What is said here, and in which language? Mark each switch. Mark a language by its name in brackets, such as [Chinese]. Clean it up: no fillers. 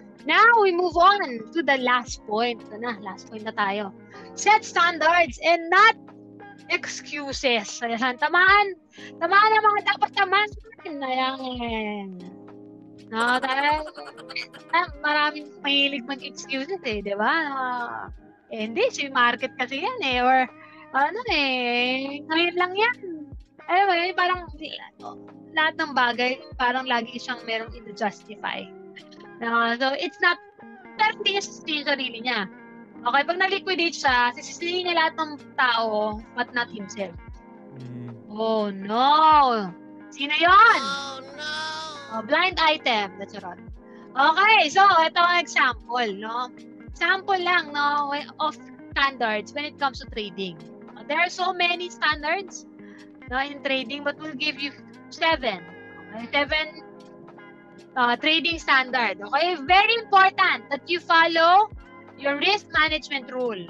[English] Now, we move on to the last point. [Filipino] Last point na tayo. [English] Set standards and not excuses. [Filipino] Ayan, tamaan ang mga dapat tamaan. Ayan. No, maraming mahilig mag-excuses eh, di ba? Hindi, si market kasi yan eh. Or, ngayon lang yan. Alam mo yun, parang lahat ng bagay, parang lagi siyang merong i-justify. So, it's not, pero hindi niya sisisihin sarili niya. Okay, pag na-liquidate siya, sisisihin niya lahat ng tao, [English] but not himself. Oh, no! [Filipino] Sino yun? [English] Oh, no! Blind item. That's right. [Filipino] Okay, so, ito ang example, no? [English] Example lang, no, of standards when it comes to trading. There are so many standards, no, in trading, but we'll give you 7. Okay, 7 trading standard. Okay, very important that you follow your risk management rule.